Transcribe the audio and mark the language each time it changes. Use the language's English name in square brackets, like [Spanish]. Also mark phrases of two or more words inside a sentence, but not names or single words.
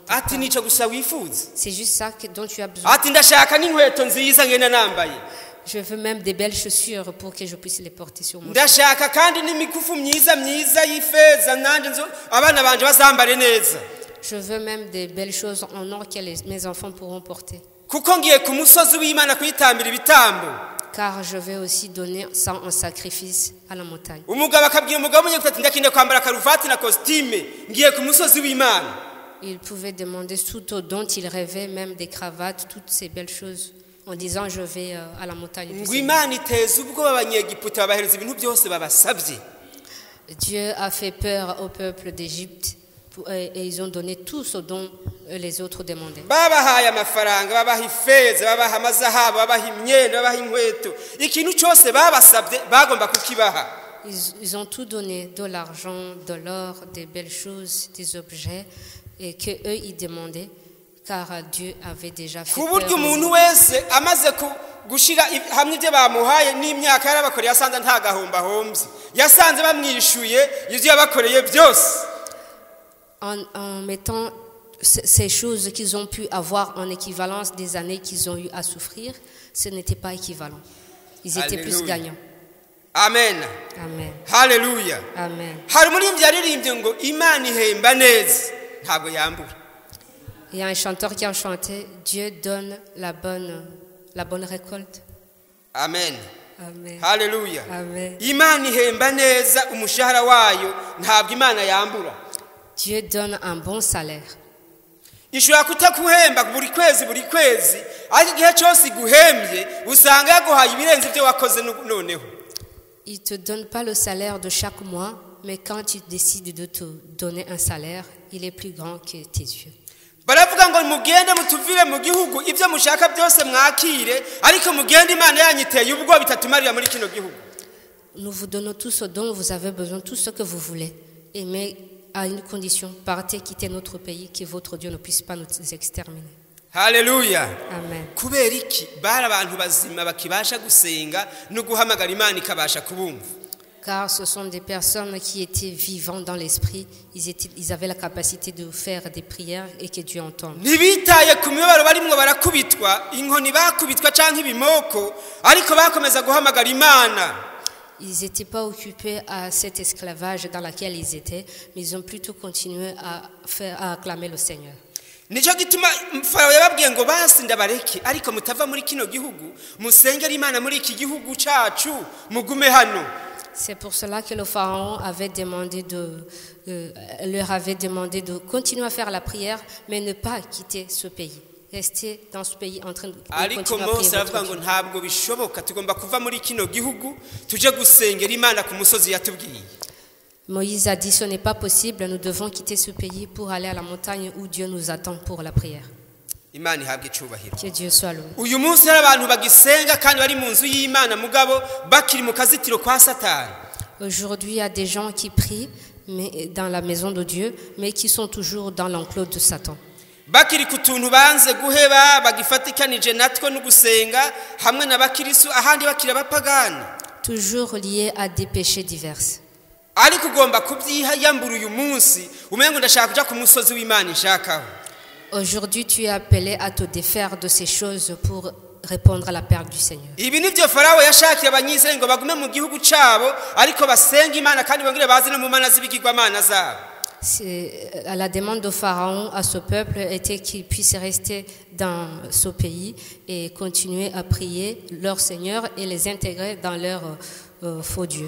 [French] C'est juste ça dont tu as besoin. Je veux même des belles chaussures pour que je puisse les porter sur moi. Je veux même des belles choses en or que mes enfants pourront porter. [Kinyarwanda] kuko ngiye ku musozi w'Imana kuyitambira ibitambo. [French] car je vais aussi donner ça en sacrifice à la montagne. [Kinyarwanda] Umugabo akabwira umugabo w'umunyagitugu ati ndakinde kwambara karuvati na costume ngiye ku musozi w'Imana. [French] Il pouvait demander tout dont il rêvait, même des cravates, toutes ces belles choses, en disant je vais à la montagne du [Kinyarwanda] Ngo [French] Seigneur. [Kinyarwanda] Imana iteza ubwoba abanyegiputa babahereza ibintu byose babasabye. [French] Dieu a fait peur au peuple d'Égypte et ils ont donné tout ce dont les autres demandaient. [Kinyarwanda] Babahaye amafaranga, babaha ifeza, babaha amazahabu, babaha imyenda, babaha inkweto. Ikintu cyose babasabye bagomba kukibaha. [French] Ils ont tout donné, de l'argent, de l'or, des belles choses, des objets, et que eux ils demandaient, car Dieu avait déjà fait [Kinyarwanda] Ku [French] peur. [Kinyarwanda] buryo umuntu wese amaze gushira hamwe ibyo bamuhaye n'imyaka yarabakoreye yasanze nta gahomba hombye. [Rundi] Yasanze bamwishuye ivyo yabakoreye byose. [French] En mettant ces choses qu'ils ont pu avoir en équivalence des années qu'ils ont eu à souffrir, ce n'était pas équivalent. Ils étaient plus Alléluia. gagnants. Amen. Amen. Hallelujah. Amen. [Kinyarwanda] Hari umuririmbyi yaririmbye ngo Imana ihemba neza ntabwo yambura. [French] Il y a un chanteur qui a chanté Dieu donne la bonne récolte. Amen. Amen. Hallelujah. Amen. [Kinyarwanda] Imana ihemba neza umushahara wayo ntabwo Imana yambura. [French] Dieu donne un bon salaire. [Kinyarwanda] Ishobora kutakuhemba buri kwezi ariko igihe cyose iguhembye usanga yaguhaye ibirenze ibyo wakoze noneho. [French] Il ne te donne pas le salaire de chaque mois, mais quand tu décides de te donner un salaire, il est plus grand que tes yeux. [Rundi] Baravuga ngo mugende mutuvire mu gihugu ibyo mushaka byose mwakire ariko mugende Imana yanyiteye ubwo bitatumarira muri kino gihugu. [French] Nous vous donnons tout ce dont vous avez besoin, tout ce que vous voulez. Mais à une condition, partez, quittez notre pays, que votre Dieu ne puisse pas nous exterminer. Hallelujah. Amen. [Kinyarwanda] Kubera iki bari abantu bazima bakibasha gusenga no guhamagara Imana ikabasha kubumva. [French] Car ce sont des personnes qui étaient vivants dans l'esprit, ils avaient la capacité de faire des prières et que Dieu entende. [Rundi] Ntibitaye ku mibabaro barimwo barakubitwa inkoni bakubitwa canke ibimoko ariko bakomeza guhamagara Imana. [French] Ils n'étaient pas occupés à cet esclavage dans lequel ils étaient, mais ils ont plutôt continué à acclamer le Seigneur. [Rundi] Nico gituma Farawo yababwiye ngo basi ndabareke ariko mutava muri kino gihugu musengera Imana muri iki gihugu cacu mugume hano. [French] C'est pour cela que le pharaon leur avait demandé de continuer à faire la prière, mais ne pas quitter ce pays. Rester dans ce pays en train de [Kinyarwanda] Ariko [French] continuer à [Kinyarwanda] Mose [French] prier [Kinyarwanda] aravuga [French] votre [Kinyarwanda] ngo [French] Dieu. [Rundi] ntabwo bishoboka tugomba kuva muri kino gihugu tuje gusengera Imana ku musozi yatubwiye. [French] Moïse a dit ce n'est pas possible, nous devons quitter ce pays pour aller à la montagne où Dieu nous attend pour la prière. [Kinyarwanda] Imana ihabwe icubahiro. [French] Que Dieu soit loué. [Rundi] Uyu munsi hari abantu bagisenga kandi bari mu nzu y'Imana mugabo bakiri mu kazitiro kwa Satani. [French] Aujourd'hui, il y a des gens qui prient dans la maison de Dieu, mais qui sont toujours dans l'enclos de Satan. [Kinyarwanda] Bakiri ku tuntu banze guheba bagifatikanije natwo no gusenga hamwe n'abakirisu ahandi bakira abapagani. [French] Toujours liés à des péchés divers. [Rundi] Ariko ugomba kubyihayambura uyu munsi umengo ndashaka kuja ku musozi w'Imana ishakaho. [French] Aujourd'hui, tu es appelé à te défaire de ces choses pour répondre à l'appel du Seigneur. [Rundi] Ibi nivyo Farawo yashakiye abanyizeye ngo bagume mu gihugu cabo ariko basenga Imana kandi bongere bazi no mu mana z'ibigirwamana zabo. [French] C'est à la demande de Pharaon à ce peuple était qu'ils puissent rester dans ce pays et continuer à prier leur Seigneur et les intégrer dans leur faux Dieu.